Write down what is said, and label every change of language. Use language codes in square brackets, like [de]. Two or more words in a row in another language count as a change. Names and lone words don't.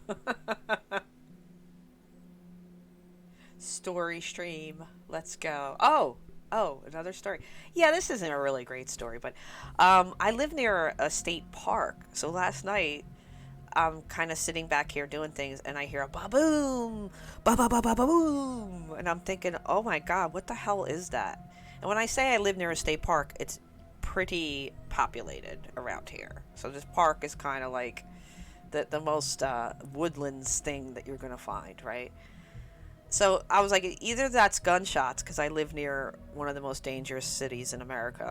[en] Story stream. Let's go. Oh, another story. Yeah, this isn't a really great story, but I live near a state park. So last night, I'm kind of sitting back here doing things, and I hear a ba-boom, ba-ba-ba-ba-boom, and I'm thinking, oh my god, what the hell is that? And when I say I live near a state park, it's pretty populated around here. So this park is kind of like the most woodlands thing that you're gonna find, right? So I was like, either that's gunshots, because I live near one of the most dangerous cities in America.